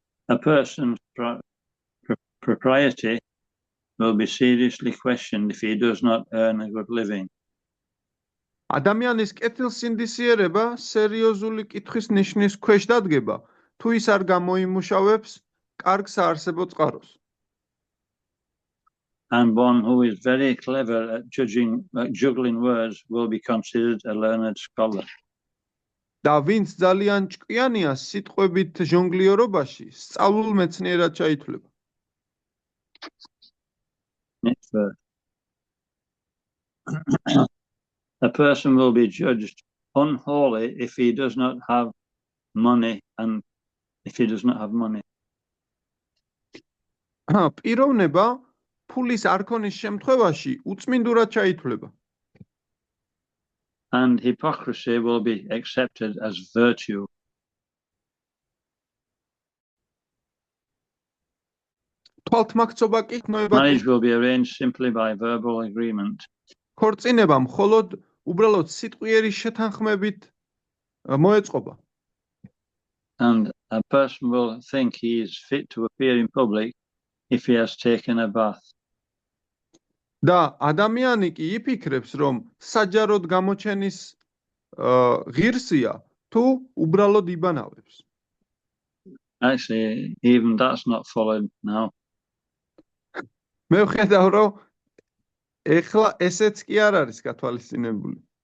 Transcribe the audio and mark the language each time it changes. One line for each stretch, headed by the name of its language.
English: A person's propriety will be seriously questioned if he does not earn a good living.
Georgian: ადამიანის კეთილსინდისიერება სერიოზული კითხვის ნიშნის ქვეშ დადგება, თუ ის არ გამოიმუშავებს კარგ საარსებო წყაროს.
English: And one who is very clever at juggling words will be considered a learned scholar.
Georgian: და ვინც ძალიან ჭკვიანია სიტყვებით ჟონგლიორობაში, სწავლულ მეცნიერად ჩაითვლება.
English: Next verse. A person will be judged unholy if he does not have money and if he does not have money.
Georgian: პიროვნება ფულის არ ქონის შემთხვევაში უწმინდურად ჩაითვლება.
English: And hypocrisy will be accepted as virtue.
Georgian: თვალთმაქცობა კი ცნობად
English: Marriage will be arranged simply by verbal agreement.
Georgian: ქორწინება მხოლოდ უბრალოდ სიტყვიერი შეთანხმებით მოეწყობა.
English: And a person will think he is fit to appear in public if he has taken a bath.
Georgian: და ადამიანი კი იფიქრებს, რომ საჯაროდ გამოჩენის ღირსია, თუ უბრალოდ იბანავებს.
English: Actually, even that's not followed now.
Georgian: მე ვხედავ, რომ ეხლა ესეც კი არ არის გათვალისწინებული.